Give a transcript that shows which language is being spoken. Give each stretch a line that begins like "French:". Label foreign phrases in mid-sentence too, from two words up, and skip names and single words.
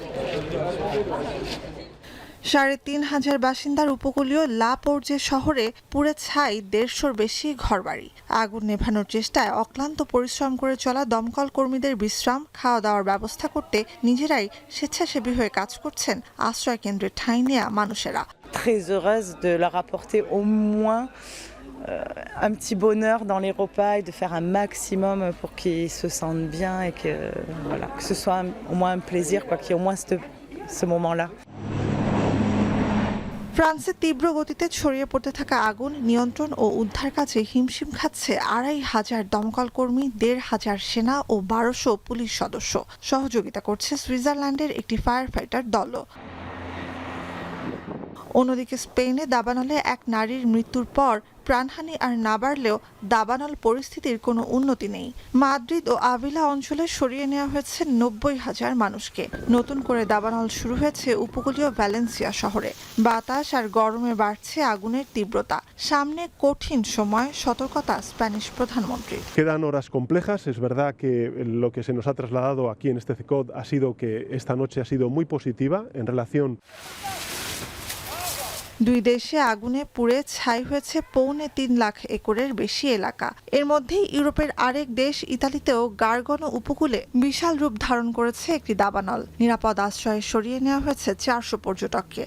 Bangla: 3,500 বাসিন্দার উপকূলীয় লা পোর্জে শহরে পুড়ে ছাই 150-র বেশি ঘরবাড়ি। আগুন নেভানোর চেষ্টায় অক্লান্ত পরিশ্রম করে চলা দমকল কর্মীদের বিশ্রাম, খাওয়া দাওয়ার ব্যবস্থা করতে নিজেরাই স্বেচ্ছাসেবী হয়ে কাজ করছেন আশ্রয় কেন্দ্রে ঠাঁই নেওয়া মানুষেরা।
French: Très heureuse de leur apporter au moins un petit bonheur dans les repas et de faire un maximum pour qu'ils se sentent bien et que, voilà, que ce soit au moins un plaisir, quoi, qu'il y ait au moins ce moment-là.
Bangla: ফ্রান্সে তীব্র গতিতে ছড়িয়ে পড়তে থাকা আগুন নিয়ন্ত্রণ ও উদ্ধার কাজে হিমশিম খাচ্ছে ২৫০০ দমকল কর্মী, ১৫০০ সেনা ও ১২০০ পুলিশ সদস্য। সহযোগিতা করছে সুইজারল্যান্ডের একটি
English: fire fighter
Bangla: দলও। অন্যদিকে স্পেনে দাবানলে এক নারীর মৃত্যুর পর প্রাণহানি আর না বাড়লেও দাবানল পরিস্থিতির কোনো উন্নতি নেই। মাদ্রিদ ও আভিলা অঞ্চলে সরিয়ে নেওয়া হয়েছে ৯০,০০০ মানুষকে। নতুন করে দাবানল শুরু হয়েছে উপকূলীয় ভ্যালেন্সিয়া শহরে। বাতাস আর গরমে বাড়ছে আগুনের তীব্রতা। সামনে কঠিন সময়, সতর্কতা স্প্যানিশ প্রধানমন্ত্রীর।
Spanish: Quedan horas complejas. Es verdad que lo que se nos ha trasladado aquí en este CECOD ha sido que esta noche ha sido muy positiva en relación.
Bangla: দুই দেশে আগুনে পুড়ে ছাই হয়েছে ৩.৫ লাখ একরের বেশি এলাকা। এর মধ্যেই ইউরোপের আরেক দেশ ইতালিতেও গার্গনো উপকূলে বিশাল রূপ ধারণ করেছে একটি দাবানল। নিরাপদ আশ্রয়ে সরিয়ে নেওয়া হয়েছে ৪০০ পর্যটককে।